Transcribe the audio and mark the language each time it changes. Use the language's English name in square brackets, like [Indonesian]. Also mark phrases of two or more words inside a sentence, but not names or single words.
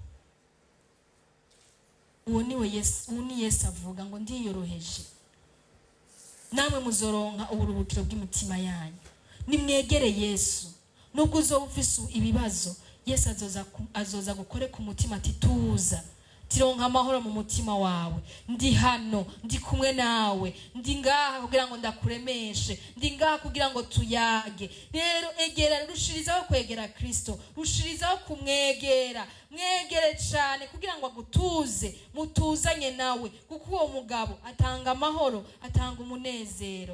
[Rundi] Uwo ni Yesu avuga ngo ndiyoroheje, namwe muzoronka uburuhukiro bw'imitima yanyu. Nimwegere Yesu. Nubwo uzoba ufise ibibazo, Yesu azoza gukore ku mutima ati tuza, tironka amahoro mu mutima wawe. Ndi hano, ndi kumwe nawe, ndi ngaha kugira ngo ndakuremeshe, ndi ngaha kugira ngo tuyage. Rero egera, rushirizaho kwegera Kristo, rushirizaho kumwegera, mwegere cyane kugira ngo agutuze, mutuzanye nawe, kuko uwo mugabo atanga amahoro, atanga umunezero.